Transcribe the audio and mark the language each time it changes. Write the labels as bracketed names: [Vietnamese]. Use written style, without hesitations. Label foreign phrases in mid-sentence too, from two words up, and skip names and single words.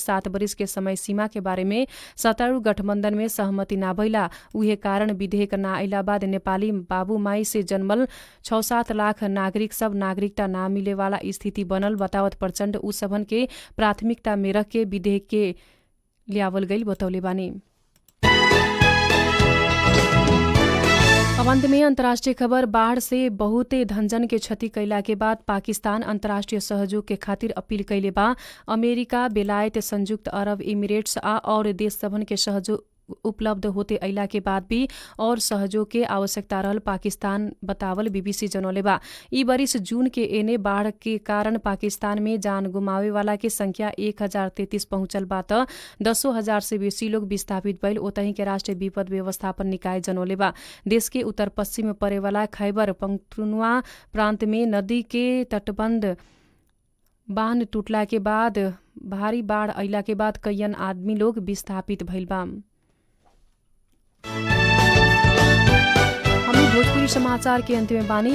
[Bhojpuri] 7 वर्ष के समय सीमा के बारे में सत्तारूढ़ गठबन्धन में सहमति ना भइला उहे कारण विधेयक ना आइला बाद नेपाली बाबू माई से जन्मल 6-7 लाख नागरिक सब नागरिकता ना मिले वाला स्थिति बनल बतावत प्रचण्ड उ सबन के प्राथमिकता में रख के विधेयक के ल्यावल गइल बतौले बानी। अब अंत में अंतर्राष्ट्रीय खबर। बाढ़ से बहुते धनजन के क्षति कैला के बाद पाकिस्तान अंतर्राष्ट्रीय सहयोग के खातिर अपील कैले बा। अमेरिका, बेलायत, संयुक्त अरब इमिरेट्स आ और देश सबन के सहयोग उपलब्ध होते अइला के बाद भी और सहयोग के आवश्यकता रहल पाकिस्तान बतावल बीबीसी जनौले बा। ई बरिस जून के एने बाढ़ के कारण पाकिस्तान में जान गुमावे वाला के संख्या 1033 पहुंचल बा त 10,000 से बेसी लोग विस्थापित भइल ओतही के राष्ट्रीय विपद व्यवस्थापन निकाय जनौले बा। देश के उत्तर पश्चिम में परे वाला खैबर पख्तूनख्वा प्रांत में नदी के तटबंध बांध टूटला के बाद भारी बाढ़ अइला के बाद कईयन आदमी लोग विस्थापित भइल बा। हम भोजपुरी समाचार के अंत में बानी।